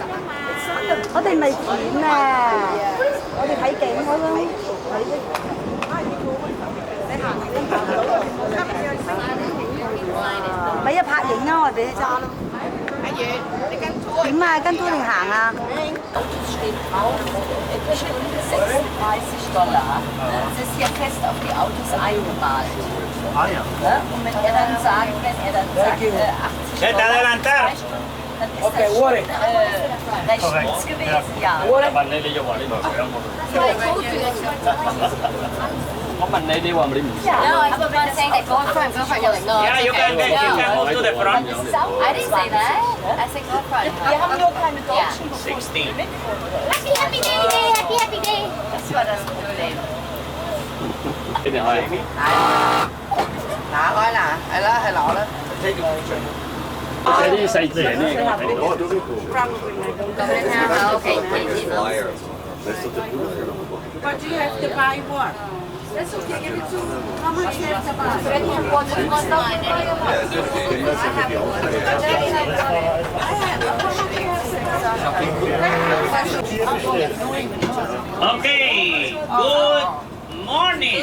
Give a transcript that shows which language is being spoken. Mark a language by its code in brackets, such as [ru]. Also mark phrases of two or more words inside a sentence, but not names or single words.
[yue] 我哋咪剪啊！我哋睇景嗰種咪一拍影啊！我哋揸咯。阿月，你跟拖。點啊？跟拖定行啊 [de] steht drauf, Stunde $36. Das ist hier fest auf die Autos eingemalt. Und wenn er dann sagt, 80 [es] Vete a adelantar. [de] dann ist das schon recht spitz gewesen, ja. [yue] 我問你，你話你唔知？ [en] No, I put one saying that girlfriend you're like, no. Yeah, you can move to the front. I didn't say that. I said girlfriend. [de] Wir haben nur keine Deutschen 16. [en] Happy, happy day, happy, happy day. [de] Das war das Problem. [yue] 你哋係拿開啦，係啦，係攞啦。睇啲細字呢？ [en] Okay. But you have to buy what? That's okay, give it to how much you have to buy? Okay, good morning.